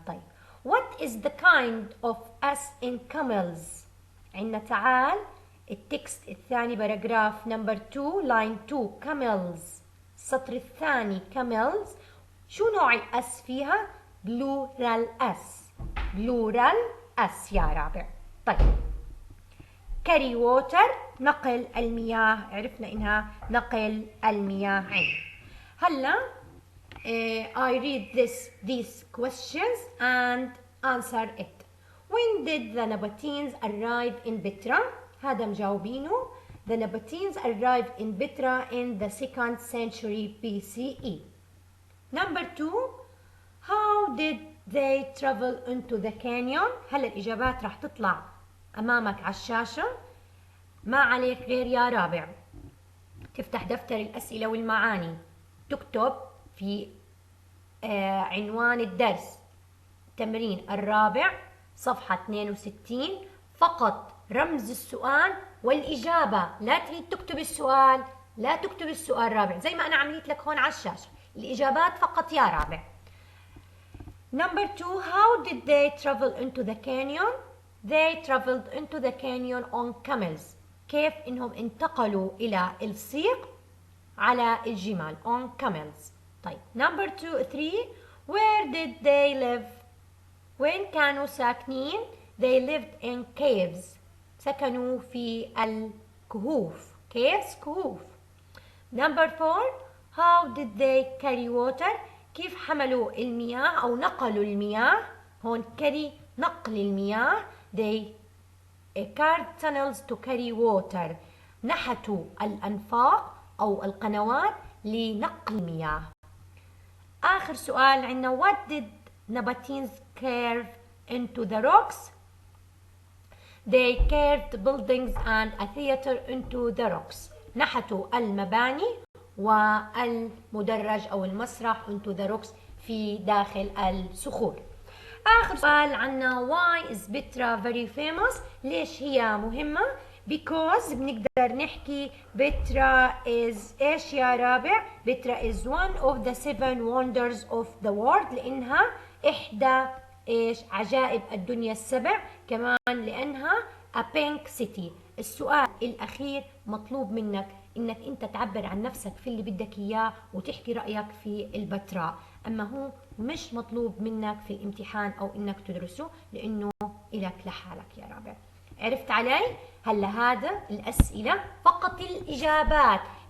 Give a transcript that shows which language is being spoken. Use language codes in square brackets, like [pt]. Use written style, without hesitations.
[ar] طيب [en] what is the kind of us in camels؟ [ar] عندنا تعال التكست الثاني باراجراف نمبر 2 لاين 2 camels، السطر الثاني camels. شو نوع الأس فيها؟ plural أس يا رابع. طيب [en] carry water، [ar] نقل المياه، عرفنا إنها نقل المياه. [en] هلا I read these questions and answer it. When did the Nabateans arrive in Petra؟ [ar] هذا مجاوبينه. [en] The Nabateans arrived in Petra in the 2nd century BCE. Number 2 how did they travel into the canyon؟ [ar] هلا الإجابات راح تطلع أمامك على الشاشة، ما عليك غير يا رابع تفتح دفتر الأسئلة والمعاني، تكتب في عنوان الدرس تمرين الرابع صفحة 62 فقط رمز السؤال والإجابة. لا تريد تكتب السؤال، لا تكتب السؤال رابع زي ما أنا عملت لك هون على الشاشة، الإجابات فقط يا رابع. [en] Number 2 how did they travel into the canyon؟ They traveled into the canyon on camels. [ar] كيف إنهم انتقلوا إلى السيق على الجمال [en] on camels. طيب Number 3 where did they live؟ [ar] وين كانوا ساكنين؟ [en] They lived in caves، [ar] سكنوا في الكهوف. [en] caves كهوف. Number 4. How did they carry water? [ar] كيف حملوا المياه أو نقلوا المياه؟ هون carry نقل المياه. [en] They carved tunnels to carry water. [ar] نحتوا الأنفاق أو القنوات لنقل المياه. آخر سؤال عندنا [en] what did Nabateans carve into the rocks? They carved buildings and a theater into the rocks. [ar] نحتوا المباني والمدرج أو المسرح [en] into the rocks [ar] في داخل الصخور. [en] آخر سؤال عنا why is Petra very famous؟ [ar] ليش هي مهمة؟ [en] because بنقدر نحكي Petra is إيش يا رابع؟ Petra is one of the 7 wonders of the world [ar] لأنها إحدى إيش عجائب الدنيا السبع، [en] كمان لأنها a pink city. [ar] السؤال الأخير مطلوب منك إنك أنت تعبر عن نفسك في اللي بدك إياه وتحكي رأيك في البتراء، أما هو مش مطلوب منك في الامتحان أو إنك تدرسه لأنه إلك لحالك يا رابع. عرفت علي؟ هلا هذا الأسئلة فقط الإجابات.